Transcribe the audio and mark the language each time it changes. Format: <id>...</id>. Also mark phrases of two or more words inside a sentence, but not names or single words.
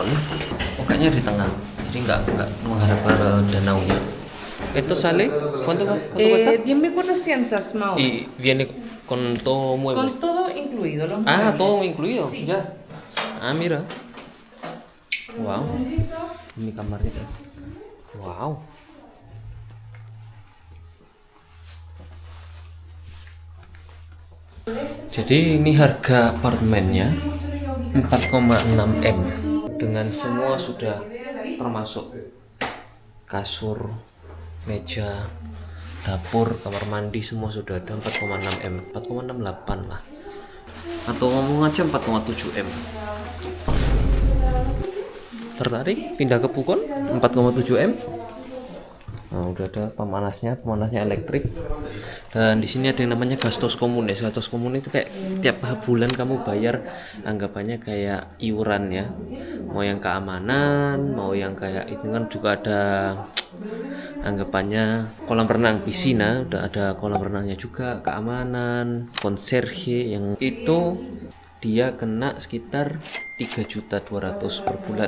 <id>Pokoknya di tengah, jadi nggak menghadap ke danaunya.</id> <es>Esto sale, ¿cuánto cuesta? 10.400 más o menos. Y viene con todo mueble. Con todo incluido. Los Ah, muebles. todo incluido. Sí. Ya. Ah, mira. Wow.</es> <id>Ini kamarnya. Wow. Jadi ini harga apartemennya 4,6 M dengan semua sudah termasuk kasur, meja, dapur, kamar mandi semua sudah ada. 4,6 M, 4,68 lah. Atau ngomong aja 4,7 M. Tertarik pindah ke Pucón 4,7 M? Nah, udah ada pemanasnya elektrik. Dan di sini ada yang namanya</id> <es>gastos komunes. Gastos komunes</es> <id>itu kayak tiap bulan kamu bayar, anggapannya kayak iuran ya. Mau yang keamanan, mau yang kayak itu kan juga ada anggapannya kolam renang, piscina, udah ada kolam renangnya juga, keamanan, konserje yang itu dia kena sekitar 3.200.000 per bulan.</id>